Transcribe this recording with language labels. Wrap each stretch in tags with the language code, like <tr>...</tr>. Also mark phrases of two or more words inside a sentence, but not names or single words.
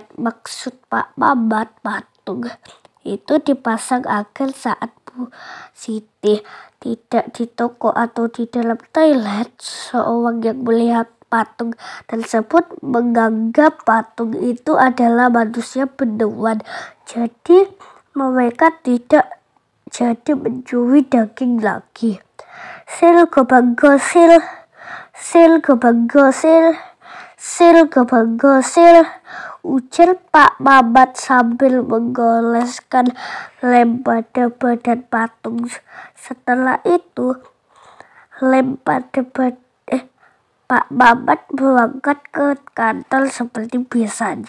<id>Maksud Pak Mamat, patung itu dipasang agar saat Bu Siti tidak di toko atau di dalam toilet, seorang yang melihat patung tersebut menganggap patung itu adalah manusia beneran. Jadi mereka tidak jadi mencuri daging lagi. Sil gobang gosil, sil gobang gosil, sil gobang gosil, ujar Pak Mamat sambil menggoleskan lem pada badan patung. Setelah itu, lem pada Pak Mamat berangkat ke kantor seperti biasanya.</id>